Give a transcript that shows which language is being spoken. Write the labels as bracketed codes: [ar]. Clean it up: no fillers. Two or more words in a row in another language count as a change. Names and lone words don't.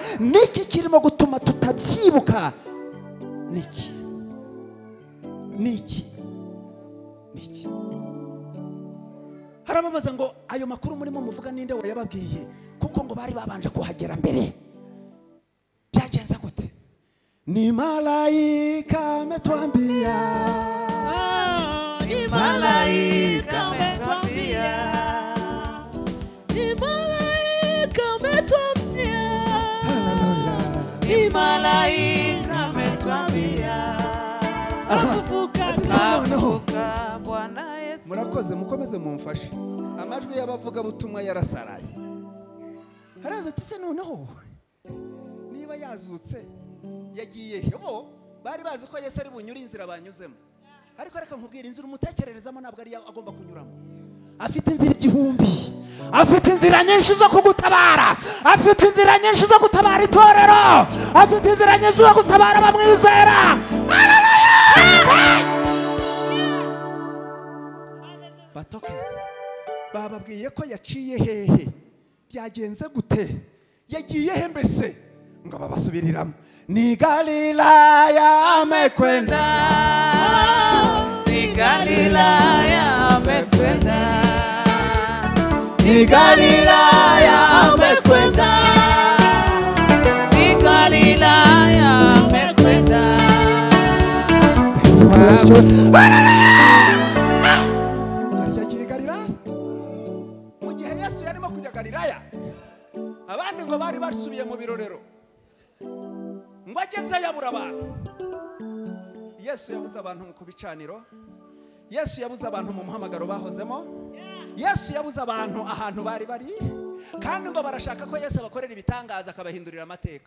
[rw] Niki kirimo gutuma tutabyibuka? Niki? Niki? Niki? Harababaza ngo ayo makuru murimo muvuga ninde wayababwiye, kuko ngo bari babanje kuhagera mbere. Byagenze gute? [sw] Ni malaika ametuambia, ni malaika ametuambia, ni malaika ametuambia, haleluya, ni malaika ametuambia, afufuka Bwana Yesu. [rw] Murakoze, mukomeze mumfashe. Amajwi y'abavuga butumwa yarasaraye. Haraza ati se noneho niba yazutse yagiye bo bari bazi ko Yesu ari bunyura inzira banyuzemo. Ariko reka nkubwira, inzira umutekererezamo ntabwo ari agomba kunyuramo. afite inzira igihumbi, afite inzira nyinshi zo kugutabara, afite inzira nyinshi zo gutabara itorero, afite inzira nyinshi zo gutabara abamwizera. Batoke bababwiye ko yaciye hehe, byagenze gute, yagiye he mbese, ngo babasubiriramo. [sw] Ni Galilaya amekwenda, ni Galilaya amekwenda, ni Galilaya amekwenda, ni Galilaya amekwenda. [rw] yagiye Galilaya. Mu gihe Yesu yarimo kujya Galilaya, abandi ngo bari basubiye mu birorero, ngo ageze yabura abantu. Yesu yabuze abantu ku bicaniro, Yesu yabuze abantu mu muhamagaro bahozemo, Yesu yabuze abantu ahantu bari bari, kandi ngo barashaka ko Yesu abakorera ibitangaza akabahindurira amateka.